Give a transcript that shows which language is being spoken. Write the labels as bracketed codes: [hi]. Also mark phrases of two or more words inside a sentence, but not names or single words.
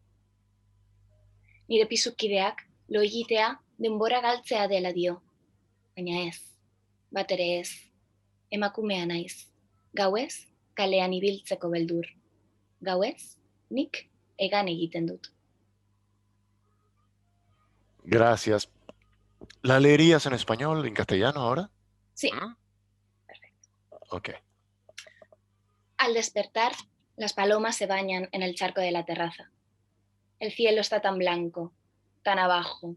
[eu] Nire pisukideak lo egitea denbora galtzea dela dio, baina ez, bat ere ez, emakumea naiz. Gauez, kalean ibiltzeko beldur. Gauez, nik egan egiten dut. [es] Gracias. ¿La leerías en español, en castellano ahora? Sí. ¿Mm? Perfecto. Ok. Al despertar, las palomas se bañan en el charco de la terraza. El cielo está tan blanco, tan abajo.